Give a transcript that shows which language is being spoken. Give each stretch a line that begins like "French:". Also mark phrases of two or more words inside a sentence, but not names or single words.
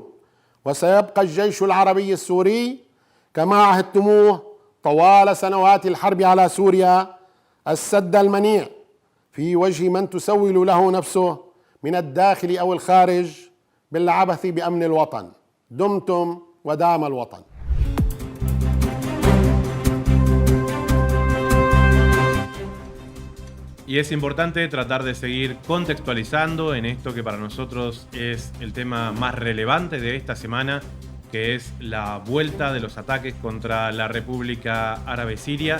Arabic: وسيبقى الجيش العربي السوري كما عهدتموه طوال سنوات الحرب على سوريا السد المنيع في وجه من تسول له نفسه من الداخل أو الخارج بالعبث بأمن الوطن. دمتم ودام الوطن.
Spanish: Y es importante tratar de seguir contextualizando en esto que para nosotros es el tema más relevante de esta semana, que es la vuelta de los ataques contra la República Árabe Siria.